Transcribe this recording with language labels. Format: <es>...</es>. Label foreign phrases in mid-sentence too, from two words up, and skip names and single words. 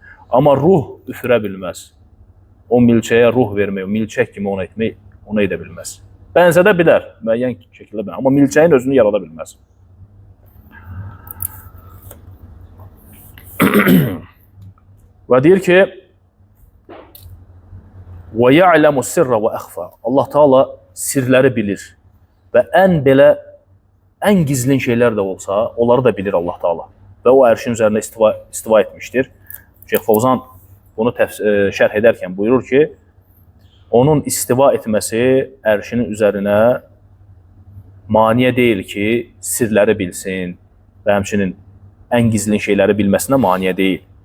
<az>Amma ruh üfürə bilməz. O milçəyə ruh vermək, milçək kimi onu etmək, onu edə bilməz. Bənzədə bilər, müəyyən şəkildə bilər. Amma milçəyin özünü yarada bilməz. Və deyir ki,</az> <ar>وَيَعْلَمُ السِّرَّ وَأَخْفَى.</ar> <az>Allah Teala sirləri bilir və ən gizlin şeylər də olsa, onları da bilir Allah Teala. Və o ərşin üzərində istiva etmişdir. Şeyx Fovzan bunu şərh edərkən buyurur ki, onun istiva etməsi ərşinin üzərinə maniyə deyil ki, sirləri bilsin və həmçinin ən gizlin şeyləri bilməsinə maniyə deyil.</az>